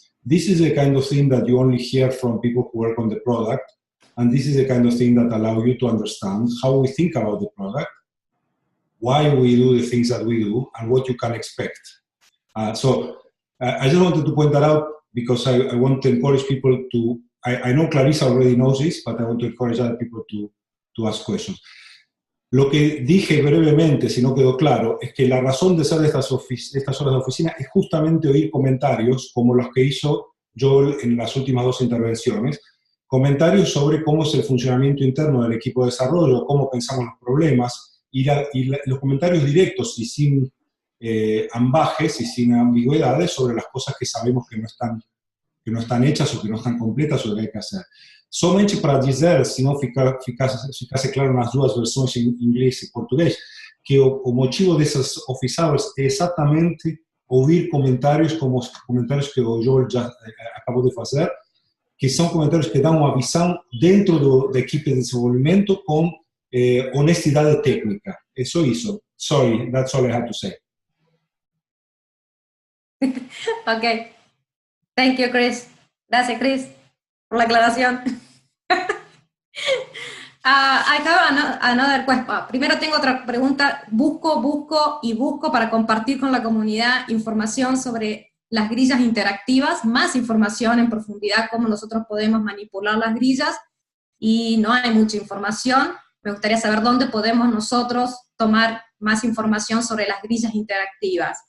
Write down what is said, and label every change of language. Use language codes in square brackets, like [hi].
[en] This is the kind of thing that you only hear from people who work on the product, and this is the kind of thing that allows you to understand how we think about the product, why we do the things that we do, and what you can expect. So I just wanted to point that out because I want to encourage people to, I know Clarisa already knows this, but I want to encourage other people to ask questions. [es] Lo que dije brevemente, si no quedó claro, es que la razón de ser de estas horas de oficina es justamente oír comentarios como los que hizo Joel en las últimas dos intervenciones, comentarios sobre cómo es el funcionamiento interno del equipo de desarrollo, cómo pensamos los problemas, y los comentarios directos y sin ambajes y sin ambigüedades sobre las cosas que sabemos que no están hechas o que no están completas o que hay que hacer. [pt] Somente para dizer, se não ficasse claro nas duas versões em inglês e português, que o motivo dessas office hours é exatamente ouvir comentários como os comentários que o Joel já acabou de fazer, que são comentários que dão uma visão dentro da equipe de desenvolvimento com honestidade técnica. É só isso. [en] Sorry, that's all I had to say. Okay. Thank you, Cris. [es] Gracias, Cris, por la aclaración. [en] I have another question. [es] Primero tengo otra pregunta. Busco para compartir con la comunidad información sobre las grillas interactivas, más información en profundidad, cómo nosotros podemos manipular las grillas, y no hay mucha información. Me gustaría saber dónde podemos nosotros tomar más información sobre las grillas interactivas.